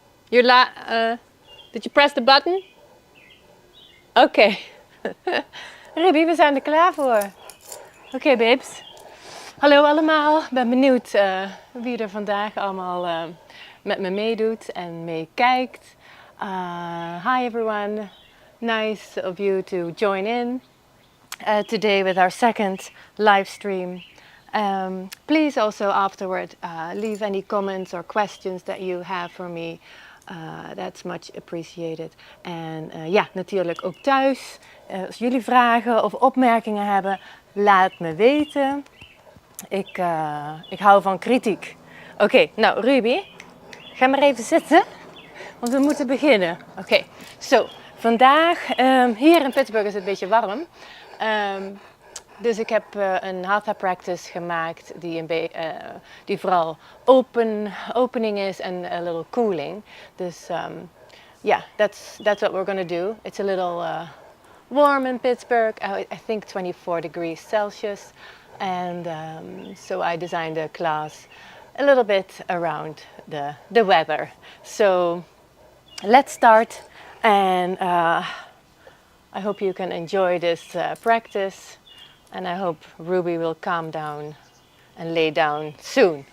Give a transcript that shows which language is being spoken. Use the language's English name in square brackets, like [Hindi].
[English] Did you press the button? [Dutch] Oké. Ruby, we zijn er klaar voor. Oké, babes. Hallo allemaal. Ik ben benieuwd wie er vandaag allemaal met me meedoet en meekijkt. [English] Hi everyone. Nice of you to join in today with our second live stream. Please also afterward leave any comments or questions that you have for me. That's much appreciated. [Dutch] En ja, natuurlijk ook thuis. Als jullie vragen of opmerkingen hebben, laat me weten. Ik hou van kritiek. Oké, nou Ruby, ga maar even zitten, want we moeten beginnen. Oké, vandaag, hier in Pittsburgh is het een beetje warm. Dus ik heb een Hatha practice gemaakt die vooral opening is en [English] a little cooling. [Dutch] Dus [English] yeah, that's what we're going to do. It's a little warm in Pittsburgh. I think 24 degrees Celsius. And so I designed a class a little bit around the weather. So let's start, and I hope you can enjoy this practice, and I hope Ruby will calm down and lay down soon.